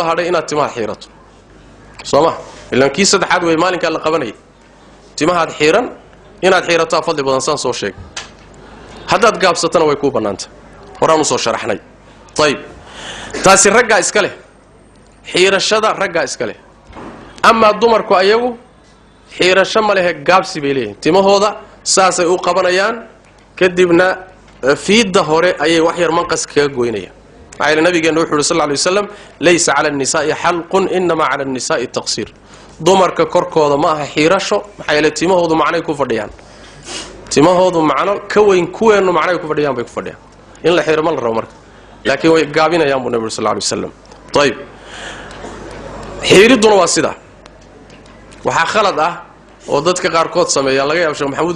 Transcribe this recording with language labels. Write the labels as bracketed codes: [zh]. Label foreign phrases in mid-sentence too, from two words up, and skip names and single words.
[so] haray inaad timaha xiirato sooma ilaan kii saddexaad way maalinka la qabanay timahaad xiiran inaad xiirato fadli badan san soo sheeg haddaad gaabsatana way ku banaanta horaan soo sharaxnay tayib taasi ragga iska leh xiirashada ragga iska leh ama dumarku ayagu xiirasho ma leh gaabsi bay leeyihiin timahooda saasay u qabanayaan kadibna fiida hore ayay wax yar manqas kaga gooynayaan ayna nabigeena wuxuu [ar] صلى الله عليه وسلم ليس على النساء حلق إنما على النساء تقصير [so] dumarka korkooda ma aha xiirasho maxay la timahoodu macnay ku fadhiyaan timahoodu macno ka weyn kuweenu macnay ku fadhiyaan bay ku fadhiyaan in la xiiro ma la rabo marka laakiin way gaabinayaan buu nabiga [ar] صلى الله عليه وسلم [so] tayib xiiriduna waa sida waxa khalad ah oo dadka qaar kood sameeyaan laga yaabo Sheekh Maxamuud